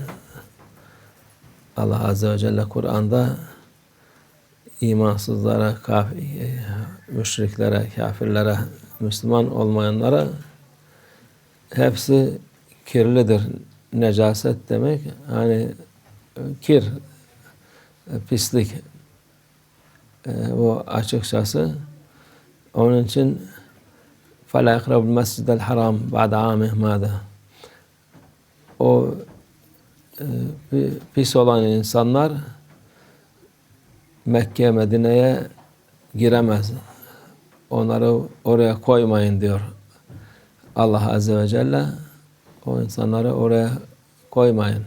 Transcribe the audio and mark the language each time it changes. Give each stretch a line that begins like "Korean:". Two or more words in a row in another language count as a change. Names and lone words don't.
Turkish: Allah Azze ve Celle Kur'an'da imansızlara, müşriklere, kafirlere, Müslüman olmayanlara hepsi kirlidir. Necaset demek, hani kir, pislik. Bu açıkçası. Onun için
Arabic: فَلَا يَقْرَبُ الْمَسْجِدَ الْحَرَامِ بَعْدَ عَامِهِ مَاذَا
Turkish: O pis olan insanlar Mekke, Medine'ye giremez. Onları oraya koymayın diyor Allah Azze ve Celle. O insanları oraya koymayın.